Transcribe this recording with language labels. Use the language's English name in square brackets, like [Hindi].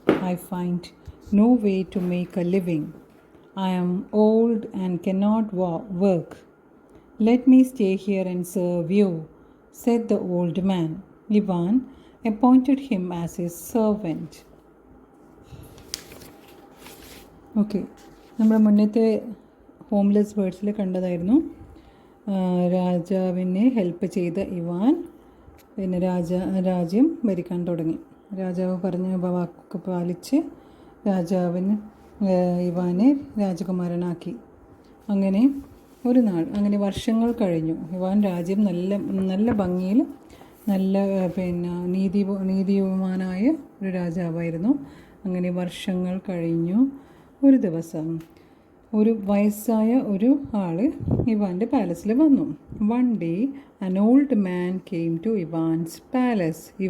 [English] I find no way to make a living. I am old and cannot work. Let me stay here and serve you," said the old man. Ivan appointed him as his servant. [Malayalam] Okay, നമ്മുടെ മുന്നത്തെ homeless വേർഡ്സിൽ കണ്ടതായിരുന്നു. രാജാവിനെ help ചെയ്ത Ivan പിന്നെ രാജ്യം ഭരിക്കാൻ തുടങ്ങി. രാജാവ് പറഞ്ഞ വാക്കൊക്കെ പാലിച്ച് രാജാവിന് ഇവാനെ രാജകുമാരനാക്കി. അങ്ങനെ ഒരു നാൾ, അങ്ങനെ വർഷങ്ങൾ കഴിഞ്ഞു. ഇവാൻ രാജ്യം നല്ല ഭംഗിയിൽ നല്ല നീതിമാനായ ഒരു രാജാവായിരുന്നു. അങ്ങനെ വർഷങ്ങൾ കഴിഞ്ഞു. ഒരു ദിവസം ഒരു വയസ്സായ ഒരു ആൾ ഇവാൻ്റെ പാലസിൽ വന്നു. [English] One day an old man came to Ivan's palace.